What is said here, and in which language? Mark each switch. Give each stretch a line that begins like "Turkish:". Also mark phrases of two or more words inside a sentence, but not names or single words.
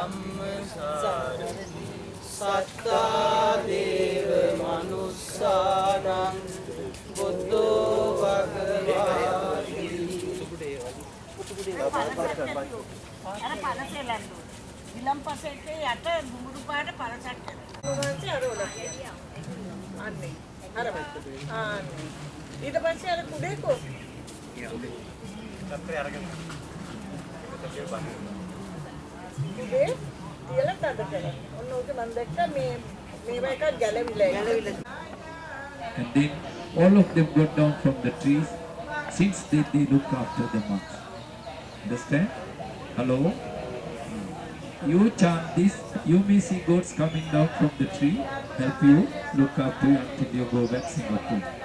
Pali: ධම්මසාරණි සත්තා දේව මනුස්සානං බුද්ධෝ භගවාති
Sinhala: අර පනසේ ලැබු. විලම්පසෙට යට දුමුරු පාට පරසක් කරනවා. අන්නේ අර අන්නේ ඊට පස්සේ අර කුඩේ කො කුඩේ තියලා තද කරලා ඔන්න ඕක මම දැක්ක මේව එකක් ගැලවිලා
English: And then all of them got down from the trees since they look after the monks. Understand? Hello? You chant this, you may see goats coming down from the tree, help you, look after you until you go back Singapore.